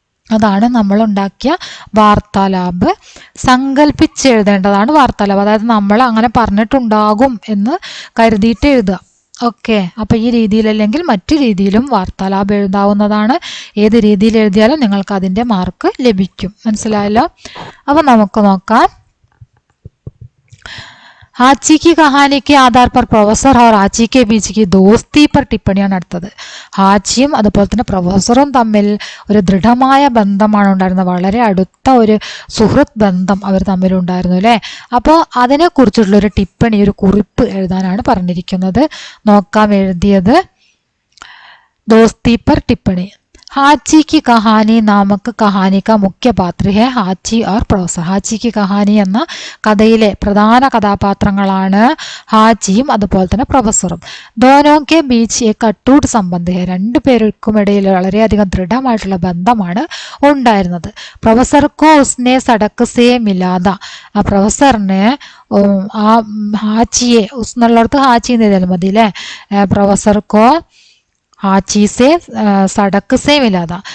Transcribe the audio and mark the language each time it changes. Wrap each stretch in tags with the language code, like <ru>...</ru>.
<ml>അതാണ് നമ്മൾ ഉണ്ടാക്കിയ വാർത്താലാപ്. സങ്കല്പിച്ചെഴുതേണ്ടതാണ് വാർത്താലാപ്. അതായത് നമ്മൾ അങ്ങനെ പറഞ്ഞിട്ടുണ്ടാകും എന്ന് കരുതിയിട്ട് എഴുതുക. ഓക്കെ, അപ്പൊ ഈ രീതിയിലല്ലെങ്കിൽ മറ്റു രീതിയിലും വാർത്താലാപ് എഴുതാവുന്നതാണ്. ഏത് രീതിയിൽ എഴുതിയാലും നിങ്ങൾക്ക് അതിന്റെ മാർക്ക് ലഭിക്കും. മനസ്സിലായല്ലോ? അപ്പൊ നമുക്ക് നോക്കാം.</ml> <hi>ഹാച്ചി की कहानी के आधार पर പ്രൊഫസർ और ഹാച്ചി के बीच की दोस्ती पर</hi> <ml>ടിപ്പണിയാണ് അടുത്തത്. ഹാച്ചിയും അതുപോലെ തന്നെ പ്രൊഫസറും തമ്മിൽ ഒരു ദൃഢമായ ബന്ധമാണ് ഉണ്ടായിരുന്നത്. വളരെ അടുത്ത ഒരു സുഹൃത്ത് ബന്ധം അവർ തമ്മിലുണ്ടായിരുന്നു അല്ലേ? അപ്പോൾ അതിനെക്കുറിച്ചുള്ള ഒരു ടിപ്പണി, ഒരു കുറിപ്പ് എഴുതാനാണ് പറഞ്ഞിരിക്കുന്നത്. നോക്കാം എഴുതിയത്.</ml> <hi>दोस्ती पर टिप्पणी. ഹാച്ചി की कहानी नामक कहानी का मुख्य पात्र है ഹാച്ചി और പ്രൊഫസർ.</hi> <ml>ഹാച്ചി की कहानी എന്ന കഥയിലെ പ്രധാന കഥാപാത്രങ്ങളാണ് ഹാച്ചിയും അതുപോലെ തന്നെ പ്രൊഫസറും.</ml> <hi>दोनों के बीच एक अटूट संबंध है.</hi> <ml>രണ്ടു പേർക്കും ഇടയിൽ വളരെയധികം ദൃഢമായിട്ടുള്ള ബന്ധമാണ് ഉണ്ടായിരുന്നത്.</ml> <hi>പ്രൊഫസർക്കോ ഉസ്നെ സടക്ക് സേ മിലാദ.</hi> <ml>ആ പ്രൊഫസറിന് ആ ഹാച്ചിയെ, ഉസ് എന്നുള്ളിടത്ത് ഹാച്ചി എന്ന് എഴുതിയാൽ മതി അല്ലേ?</ml> <hi>പ്രൊഫസർക്കോ ഹാച്ചി സേ സടക്ക് സേ മിലാദ.</hi>